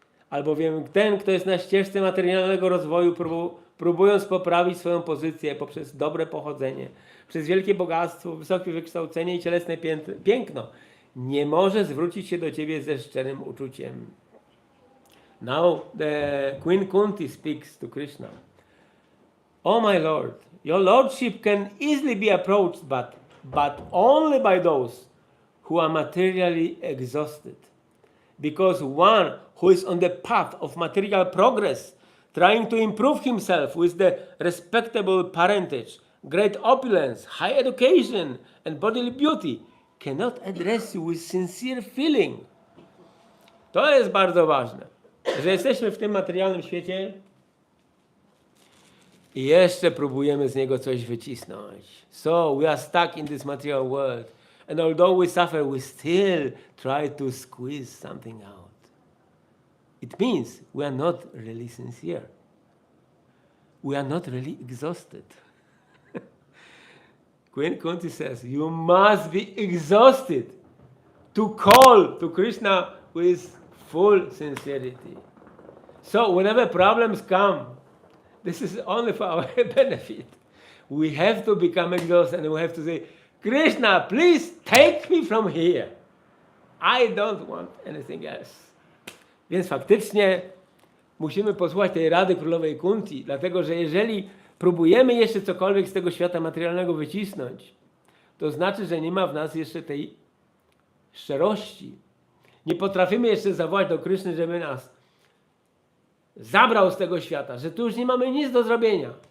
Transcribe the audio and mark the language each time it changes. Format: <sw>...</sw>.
<pl>Albowiem ten, kto jest na ścieżce materialnego rozwoju, próbując poprawić swoją pozycję poprzez dobre pochodzenie, przez wielkie bogactwo, wysokie wykształcenie i cielesne piękno, nie może zwrócić się do Ciebie ze szczerym uczuciem.</pl> <en>Now the Queen Kunti speaks to Krishna. Oh my Lord, your lordship can easily be approached, but only by those who are materially exhausted. Because one who is on the path of material progress, trying to improve himself with the respectable parentage, great opulence, high education, and bodily beauty, cannot address you with sincere feeling.</en> <pl>To jest bardzo ważne, że jesteśmy w tym materialnym świecie i jeszcze próbujemy z niego coś wycisnąć.</pl> <en>So we are stuck in this material world. And although we suffer, we still try to squeeze something out. It means we are not really sincere. We are not really exhausted. Queen Kunti says, you must be exhausted to call to Krishna with full sincerity. So whenever problems come, this is only for our benefit. We have to become exhausted and we have to say, Krishna, please take me from here. I don't want anything else.</en> <pl>Więc faktycznie musimy posłuchać tej rady królowej Kunti, dlatego że jeżeli próbujemy jeszcze cokolwiek z tego świata materialnego wycisnąć, to znaczy, że nie ma w nas jeszcze tej szczerości. Nie potrafimy jeszcze zawołać do Kryszny, żeby nas zabrał z tego świata, że tu już nie mamy nic do zrobienia.</pl>